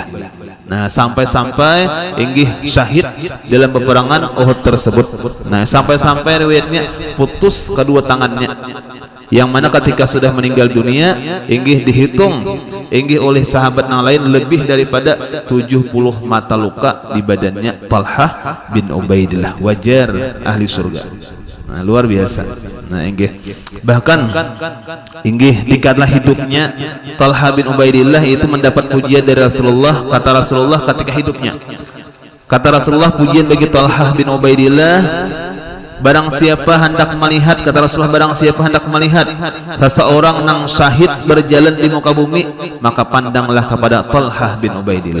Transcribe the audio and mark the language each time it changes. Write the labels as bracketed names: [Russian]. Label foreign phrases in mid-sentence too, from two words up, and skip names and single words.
[Indonesian] Nah, sampai-sampai inggih syahid dalam peperangan Uhud tersebut. Nah, sampai-sampai riwayatnya putus kedua tangannya. Yang mana ketika sudah meninggal dunia, inggih dihitung inggih oleh sahabat yang lain lebih daripada 70 mata luka di badannya Talha bin Ubaidillah, wajar ahli surga. Nah, luar biasa. Nah, inggih bahkan inggih tingkatlah hidupnya Talha bin Ubaidillah itu mendapat pujian dari Rasulullah. Kata Rasulullah ketika hidupnya, kata Rasulullah, pujian bagi Talha bin Ubaidillah, barang siapa hendak melihat, kata Rasulullah, barang siapa hendak melihat seseorang yang syahid berjalan di muka bumi, maka pandanglah kepada Talha bin Ubaidillah.